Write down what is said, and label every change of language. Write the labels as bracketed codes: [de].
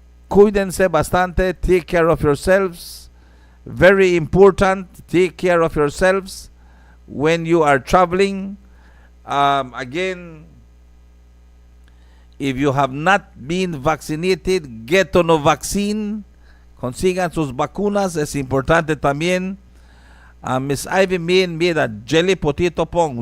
[es] Cuídense bastante. [en] Take care of yourselves. Very important. Take care of yourselves when you are traveling. Again, if you have not been vaccinated, get on a vaccine. [es] Consigan sus vacunas, es importante también. [en] Miss Ivy made a jelly potato pong.